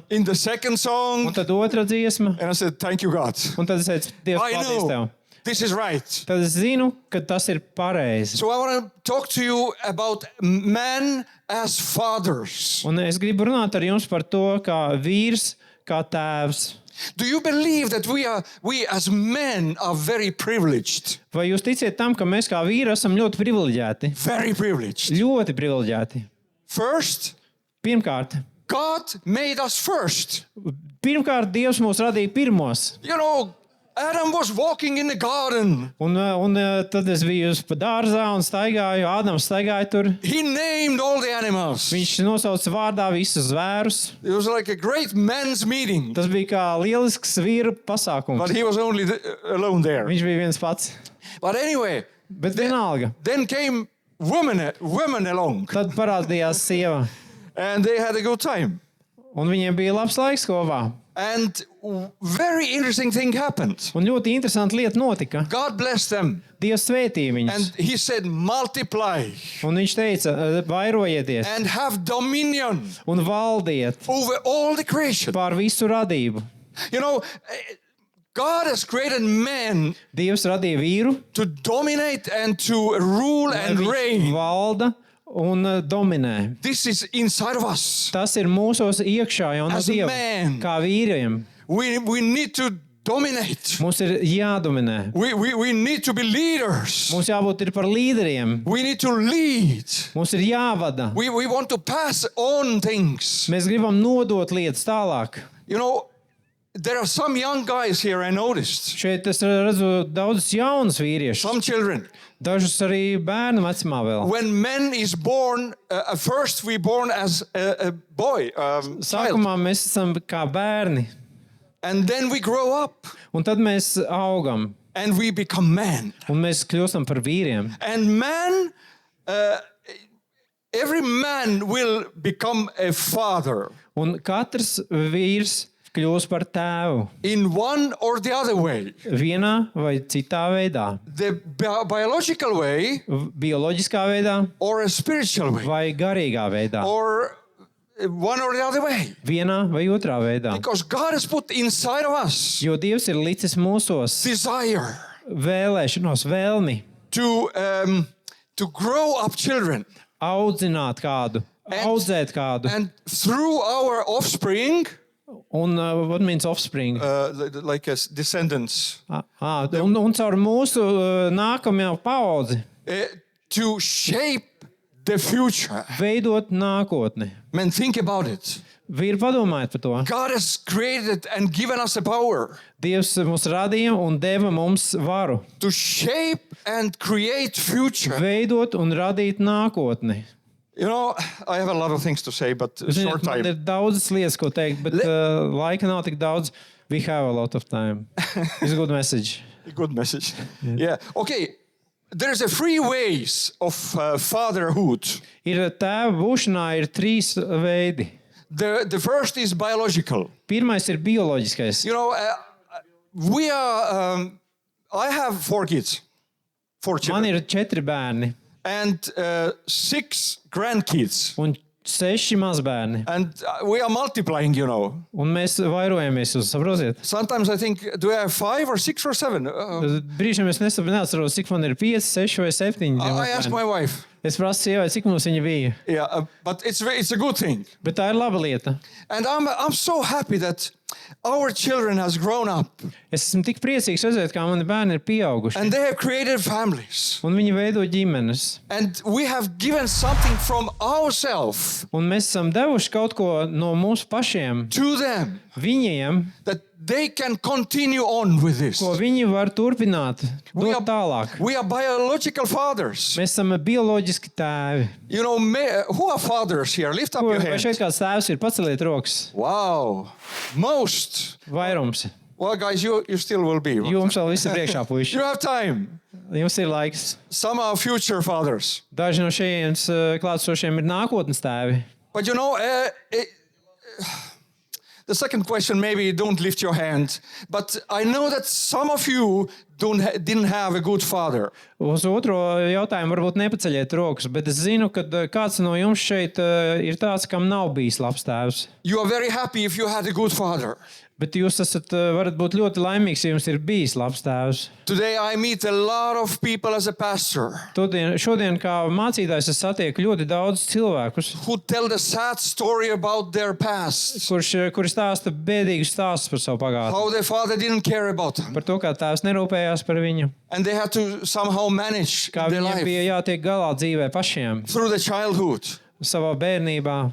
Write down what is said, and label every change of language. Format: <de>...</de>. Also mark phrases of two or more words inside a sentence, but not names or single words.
<en>in the second un song.</en> <lv>tad otra dziesma.</lv> <en>And I said, thank you, God.</en> <lv>Un tad es teicu, Dievs,</lv> <en>I</en> <lv>paldies tev.</lv> <en>know this is right.</en> <lv>Tad es zinu, ka tas ir pareizi.</lv> <en>So I want to talk to you about men as fathers.</en> <lv>Un es gribu runāt ar jums par to, kā vīrs, kā tēvs.</lv> <en>Do you believe that we as men are very privileged?</en> <lv>Vai jūs ticiet tam, ka mēs kā vīri esam ļoti privileģēti?</lv> <en>Very privileged.</en> <lv>Ļoti privileģēti.</lv> <en>First,</en> <lv>Pirmkārt,</lv> <en>God made us first.</en> <lv>Dievs mūs radīja pirmos.</lv> <en>You know, Adam was walking in the garden.</en> <lv>Un tad es biju pa dārzā un staigāju. Ādams staigāja tur.</lv> <en>He named all the animals.</en> <lv>Viņš nosauca vārdā visus zvērus.</lv> <en>It was like a great men's meeting.</en> <lv>Tas bija kā lielisks vīru pasākums.</lv> <en>But he was only alone there.</en> <lv>Viņš bija viens pats.</lv> <en>But anyway,</en> <lv>Bet vienalga.</lv> <en>then came women along.</en> <lv>Tad parādījās sieva.</lv> <en>And they had a good time.</en> <lv>Un viņiem bija labs laiks kopā.</lv> <en>And very interesting thing happened.</en> <lv>Un ļoti interesanta lieta notika.</lv> <en>God blessed them.</en> <lv>Dievs svētīja viņus.</lv> <en>And he said, multiply</en> <lv>Un viņš teica, vairojieties</lv> <en>and have dominion</en> <lv>un valdiet</lv> <en>over all the creation.</en> <lv>pār visu radību.</lv> <en>You know, God has created man</en> <lv>Dievs radīja vīru,</lv> <en>to dominate and to rule</en> <lv>lai</lv> <en>and</en> <lv>viņš</lv> <en>reign.</en> <lv>valda un dominē.</lv> <en>This is inside of us.</en> <lv>Tas ir mūsos iekšā jau no</lv> <en>As a</en> <lv>Dieva.</lv> <en>man.</en> <lv>Kā vīriem.</lv> <en>We need to dominate.</en> <lv>Mums ir jādominē.</lv> <en>We need to be leaders.</en> <lv>Mums jābūt ir par līderiem.</lv> <en>We need to lead.</en> <lv>Mums ir jāvada.</lv> <en>We want to pass on things.</en> <lv>Mēs gribam nodot lietas tālāk.</lv> <en>You know, there are some young guys here I noticed.</en> <lv>Šeit es redzu daudzus jaunus vīriešus.</lv> <en>Some children.</en> <lv>Dažus arī bērnu vecumā vēl.</lv> <en>When man is born, first we born as a boy, child.</en> <lv>Sākumā mēs esam kā bērni.</lv> <en>And then we grow up</en> <lv>Un tad mēs augam.</lv> <en>and we become man.</en> <lv>Un mēs kļūstam par vīriem.</lv> <en>And man, every man will become a father</en> <lv>Un katrs vīrs kļūs par tēvu.</lv> <en>in one or the other way.</en> <lv>Vienā vai citā veidā.</lv> <en>The biological way</en> <lv>Bioloģiskā veidā</lv> <en>or a spiritual way.</en> <lv>vai garīgā veidā.</lv> <en>Or one or the other way.</en> <lv>Vienā vai otrā veidā.</lv> <en>Because God has put inside of us</en> <lv>Jo Dievs ir licis mūsos</lv> <en>desire</en> <lv>vēlēšanos, vēlmi</lv> <en>to grow up children.</en> <lv>audzināt kādu, audzēt kādu.</lv> <en>And through our offspring, Un what means offspring? like as descendants,</en> <lv>Un caur mūsu nākamajā paudzi</lv> <en>to shape the future.</en> <lv>veidot nākotni.</lv> <en>Man, think about it.</en> <lv>Vīri, padomājiet par to.</lv> <en>God has created and given us a power</en> <lv>Dievs mūs radīja un deva mums varu</lv> <en>to shape and create future.</en> <lv>veidot un radīt nākotni.</lv> <en>You know, I have a lot of things to say, but short</en> <lv>Ziniet, man ir</lv> <en>time.</en> <lv>daudzas lietas, ko teikt, bet laika nav tik daudz.</lv> <en>We have a lot of time. It's a good message. Good message. Yeah. Okay. There's a three ways of fatherhood.</en> <lv>Ir tēva būšanā ir trīs veidi.</lv> <en>The first is biological.</en> <lv>Pirmais ir bioloģiskais.</lv> <en>You know, we are. I have 4 kids, 4</en> <lv>Man</lv> <en>children,</en> <lv>ir 4 bērni</lv> <en>and 6 grandkids,</en> <lv>un 6 mazbērni.</lv> <en>and we are multiplying. You know,</en> <lv>Un mēs vairojamies, jūs saprotiet?</lv> <en>sometimes I think, do I have 5 or 6 or 7?</en> <lv>Brīžiem es neatceros, cik man ir 5, 6 vai 7.</lv> <en>I asked my wife.</en> <lv>Es prasu sievai, cik mums viņa bija.</lv> <en>Yeah, but it's a good thing,</en> <lv>Bet tā ir laba lieta.</lv> <en>and I'm so happy that our children has grown up</en> <lv>Es esmu tik priecīgs redzēt, kā mani bērni ir pieauguši.</lv> <en>and they have created families,</en> <lv>Un viņi veido ģimenes.</lv> <en>and we have given something from ourselves</en> <lv>Un mēs esam devuši kaut ko no mūsu pašiem</lv> <en>to them</en> <lv>viņiem,</lv> <en>that they can continue on with this.</en> <lv>ko viņi var turpināt,</lv> <en>We</en> <lv>dot tālāk.</lv> <en>are biological fathers.</en> <lv>Mēs esam bioloģiski tēvi.</lv> <en>You know, who are fathers here? Lift up your</en> <lv>Vai</lv> <en>hand.</en> <lv>šeit kāds tēvs ir? Paceliet rokas.</lv> <en>Wow, most.</en> <lv>Vairums.</lv> <en>Well, guys, you still will be.</en> <lv>Jums vēl viss ir priekšā, puiši.</lv> <en>You have time.</en> <lv>Jums ir laiks.</lv> <en>Some are future fathers.</en> <lv>Daži no šejienes klātsošiem ir nākotnes tēvi.</lv> <en>But you know, the second question, maybe don't lift your hand, but I know that some of you didn't have a good father.</en> <lv>Uz otro jautājumu varbūt nepaceļiet rokas, bet es zinu, ka kāds no jums šeit ir tāds, kam nav bijis labs tēvs.</lv> <en>You are very happy if you had a good father.</en> <lv>Bet jūs varat būt ļoti laimīgs, ja jums ir bijis labs tēvs.</lv> <en>Today I meet a lot of people as a pastor</en> <lv>Šodien kā mācītājs es satieku ļoti daudz cilvēkus,</lv> <en>who tell the sad story about their past.</en> <lv>kuri stāsta bēdīgus stāstus par savu pagātni.</lv> <en>How their father didn't care about them.</en> <lv>Par to, kā tēvs nerūpējās par viņu,</lv> <en>And they had to somehow manage</en> <lv>kā</lv> <en>their</en> <lv>viņiem</lv> <en>life</en> <lv>bija jātiek galā dzīvē pašiem</lv> <en>through the childhood.</en> <lv>savā bērnībā.</lv>